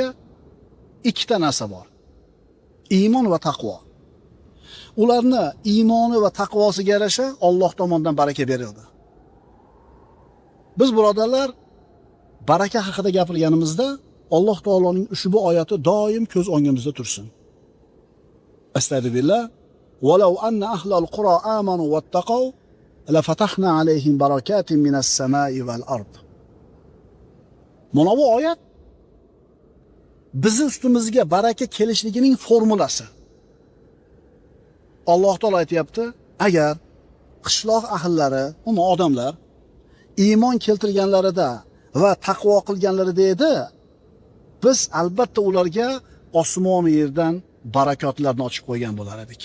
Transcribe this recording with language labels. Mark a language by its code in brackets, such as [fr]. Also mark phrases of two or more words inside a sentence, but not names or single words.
[uz] Ikkita narsa bor. Iymon va taqvo. Ularni iymoni va taqvosiga yarasha Alloh tomonidan baraka berildi. Biz birodarlar, baraka haqida gapirganimizda Alloh taoloning ushbu oyati doim ko'z o'ngimizda tursin. Astagfirullah. [ar] ولو أن أهل القرى آمنوا واتقوا لفتحنا عليهم بركات من السماء والأرض. [uz] Mana bu oyat bizni ustimizga baraka kelishligining formulasi. Alloh taolo aytayapti, agar qishloq ahllari, uni odamlar iymon keltirganlarida va taqvo qilganlarida edi, biz albatta ularga osmon va yerdan barakotlarni ochib qo'ygan bo'lar edik.